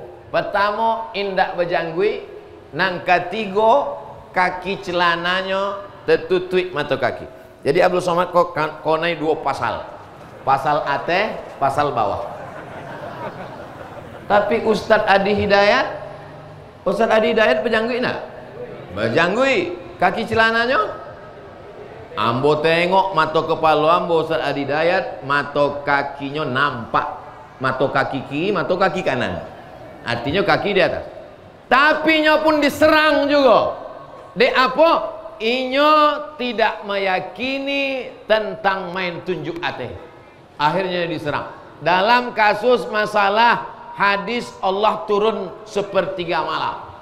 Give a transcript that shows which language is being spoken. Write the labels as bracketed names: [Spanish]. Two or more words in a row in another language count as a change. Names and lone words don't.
[Minangkabau] Pertama, indak berjanggui. Nang ketiga, kaki celananya tertutup mata kaki. Jadi Abdul Somad kok naik dua pasal. Pasal atas, pasal bawah. Tapi Ustadz Adi Hidayat berjanggui nak? Berjanggui. Kaki celananya? Ambo tengok mata kepala ambo Ustadz Adi Hidayat, mata kakinya nampak. [Indonesian] Mata kaki kiri, mata kaki kanan. Artinya kaki di atas. Tapi nya pun diserang juga. Dek apa? [Minangkabau] Inyo tidak meyakini tentang main tunjuk ate. [Indonesian] Akhirnya diserang. Dalam kasus masalah hadis Allah turun sepertiga malam.